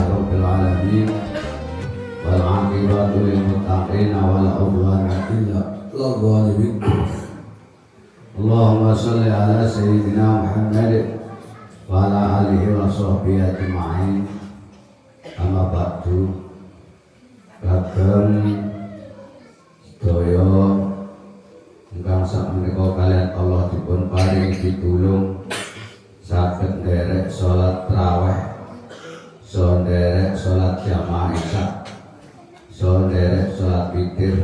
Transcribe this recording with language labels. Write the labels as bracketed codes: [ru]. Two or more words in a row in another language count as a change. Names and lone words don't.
[ar] رب العالمين والعاقبة للمتقين ولا عدوان إلا للظالمين. اللهم صل على سيدنا محمد وعلى آله وصحبه أجمعين. أما بعد. [jv] Kagem sedaya ingkang sakmenika kalian Allah dipun paring pitulung saged nderek salat tarawih, so nderek salat jamaah isya, so nderek salat witir.